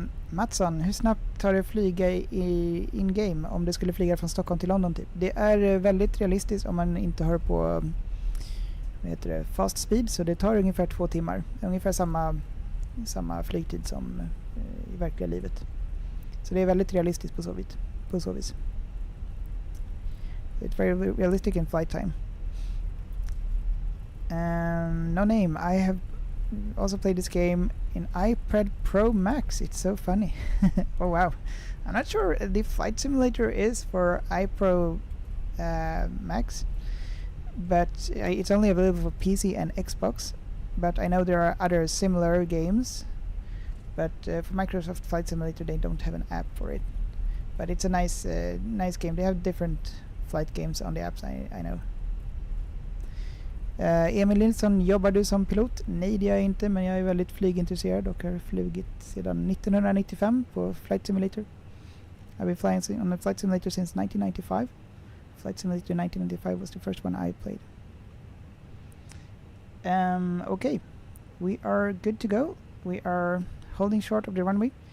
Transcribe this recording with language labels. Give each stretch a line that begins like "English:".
Swedish: Mattsson, hur snabbt tar det att flyga i in-game om det skulle flyga från Stockholm till London typ? Det är väldigt realistiskt om man inte har på vad heter det, fast speed, så det tar ungefär 2 timmar. Ungefär samma flygtid som i verkliga livet. Så det är väldigt realistiskt på så vis.
English: It's very realistic in flight time. No name. I have also played this game in iPad Pro Max. It's so funny. Oh wow. I'm not sure the flight simulator is for iPro Max, but it's only available for PC and Xbox. But I know there are other similar games, but for Microsoft Flight Simulator they don't have an app for it. But it's a nice game. They have different flight games on the apps, I know.
Swedish: Emil Nilsson, jobbar du som pilot? Nej, det gör jag inte, men jag är väldigt flygintresserad och har flugit sedan 1995 på Flight Simulator.
English: I've been flying on a Flight Simulator since 1995. Flight Simulator 1995 was the first one I played. Okay, we are good to go. We are holding short of the runway.